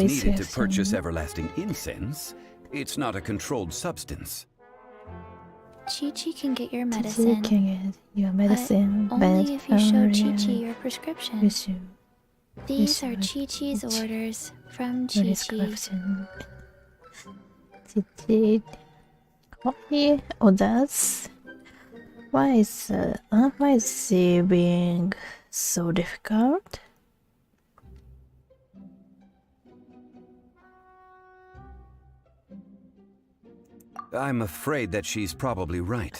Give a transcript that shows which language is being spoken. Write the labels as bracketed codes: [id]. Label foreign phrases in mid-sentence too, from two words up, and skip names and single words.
[en] is needed to prescription. purchase everlasting incense. It's not a controlled substance. Chi-Chi can get your You medicine. can get your medicine, But only if you show only Chi-Chi your prescription. you show These are show Chi-Chi's Chi-Chi orders from your Chi-Chi. prescription. Chi-Chi. Copy orders. Why is she being so difficult? I'm afraid that she's probably right.